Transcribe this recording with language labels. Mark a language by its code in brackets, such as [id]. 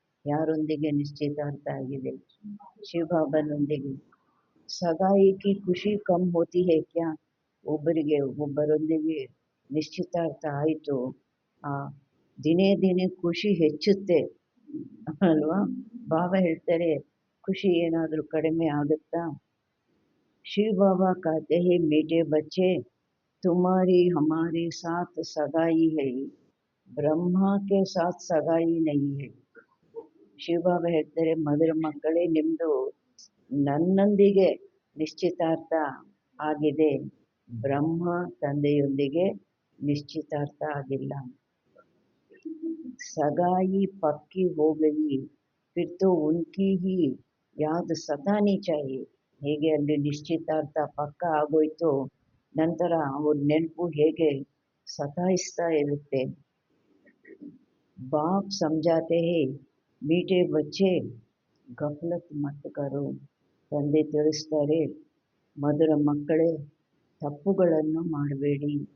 [kn] ಯಾರೊಂದಿಗೆ ನಿಶ್ಚಿತಾರ್ಥ ಆಗಿದೆ? ಶಿವಬಾಬನೊಂದಿಗೆ. [hi] ಸಗಾಯಿ ಕಿ ಖುಷಿ ಕಮ್ ಹೋತಿ ಹೈ ಕ್ಯಾ. [kn] ಒಬ್ಬರಿಗೆ ಒಬ್ಬರೊಂದಿಗೆ ನಿಶ್ಚಿತಾರ್ಥ ಆಯಿತು, ಆ ದಿನೇ ದಿನೇ ಖುಷಿ ಹೆಚ್ಚುತ್ತೆ ಅಲ್ವಾ. ಬಾಬಾ ಹೇಳ್ತಾರೆ, ಖುಷಿ ಏನಾದರೂ ಕಡಿಮೆ ಆಗುತ್ತಾ? [hi] ಶಿವ ಬಾಬಾ कहते हैं, मीठे बच्चे तुम्हारी हमारे साथ सगाई है, ಬ್ರಹ್ಮ ಕೆ ಸಾಥ್ ಸಗಾಯಿ ನಹಿ ಹೈ. [kn] ಶಿವಬಾಬಾ ಹೇಳ್ತಾರೆ, ಮಧುರ ಮಕ್ಕಳೇ, ನಿಮ್ಮದು ನನ್ನೊಂದಿಗೆ ನಿಶ್ಚಿತಾರ್ಥ ಆಗಿದೆ, ಬ್ರಹ್ಮ ತಂದೆಯೊಂದಿಗೆ ನಿಶ್ಚಿತಾರ್ಥ ಆಗಿಲ್ಲ. [hi] सगाई पक्की हो गई फिर तो उनकी ही याद सतानी चाहिए. [kn] ಹೇಗೆ ಅಲ್ಲಿ ನಿಶ್ಚಿತಾರ್ಥ ಪಕ್ಕ ಆಗೋಯ್ತು, ನಂತರ ಅವ್ರ ನೆನಪು ಹೇಗೆ ಸತಾಯಿಸ್ತಾ ಇರುತ್ತೆ. [hi] ಬಾಪ್ ಸಮझाते हैं, ಮೀಠೆ ಬಚ್ಚೆ ಗಫಲತ್ ಮತ್ ಕರೋ. [kn] ತಂದೆ ತಿಳಿಸ್ತಾರೆ, ಮಧುರ ಮಕ್ಕಳೇ, ತಪ್ಪುಗಳನ್ನು ಮಾಡಬೇಡಿ.